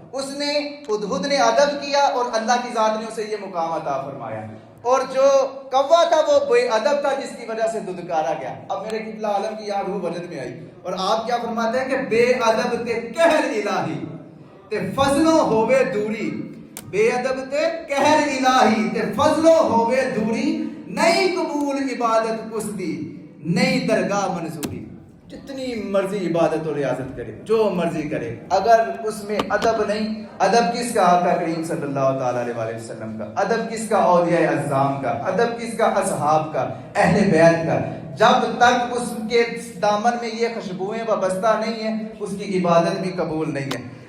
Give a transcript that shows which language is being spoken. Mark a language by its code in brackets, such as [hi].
[ur] اس نے ہدہد نے ادب کیا اور اللہ کی ذات نے اسے یہ مقام عطا فرمایا. اور جو کوا تھا وہ بے ادب تھا جس کی وجہ سے دھتکارا گیا. اب میرے قبلہ عالم کی یہاں روح وجد میں آئی, اور آپ کیا فرماتے ہیں کہ [pa] بے ادب تے قہر الہی تے فضلوں ہووے دوری. بے ادب تے قہر الہی تے فضلوں ہووے دوری, نہیں قبول عبادت اس دی نہیں درگاہ منظوری. [ur] جتنی مرضی عبادت و ریاضت کرے, جو مرضی کرے, اگر اس میں ادب نہیں, ادب کس کا آقا کریم صلی اللہ تعالی علیہ وسلم کا, ادب کس کا اولیاء اعظام کا, ادب کس کا اصحاب کا, اہل بیت کا, جب تک اس کے دامن میں یہ خوشبوئیں وابستہ نہیں ہیں اس کی عبادت بھی قبول نہیں ہے.